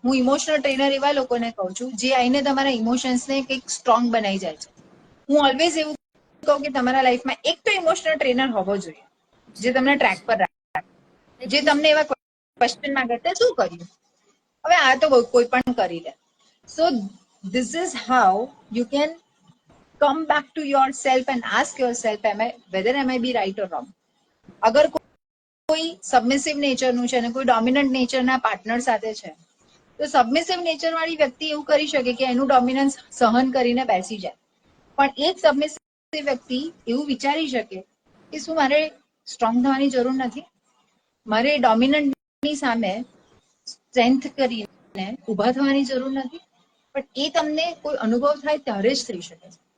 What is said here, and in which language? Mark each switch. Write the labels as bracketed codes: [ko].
[gu] હું emotional trainer એવા લોકોને કહું છું જે આવીને તમારા ઇમોશન્સને કંઈક સ્ટ્રોંગ બનાવી જાય છે. હું ઓલવેઝ એવું કહું કે તમારા લાઈફમાં એક તો ઇમોશનલ ટ્રેનર હોવો જોઈએ જે તમને જરૂરી ટ્રેક પર રાખે, છે જે તમને એવા ક્વેશ્ચન માંગે તે શું કર્યું, હવે આ તો કોઈ પણ કરી લે. [en] So this is how you can come back to yourself and ask yourself whether am I be right or wrong. [gu] અગર કોઈ સબમિસિવ નેચરનું છે અને કોઈ ડોમિનન્ટ નેચરના પાર્ટનર સાથે છે તો સબમિસિવ નેચર વાળી વ્યક્તિ એવું કરી શકે કે એનું ડોમિનન્સ સહન કરીને બેસી જાય, પણ એ જ સબમિસિવ એ વ્યક્તિ એવું વિચારી શકે કે શું મારે સ્ટ્રોંગ થવાની જરૂર નથી, મારે ડોમિનન્ટની સામે સ્ટ્રેન્થ કરીને ઊભા થવાની જરૂર નથી, પણ એ તમને કોઈ અનુભવ થાય ત્યારે જ થઈ શકે છે.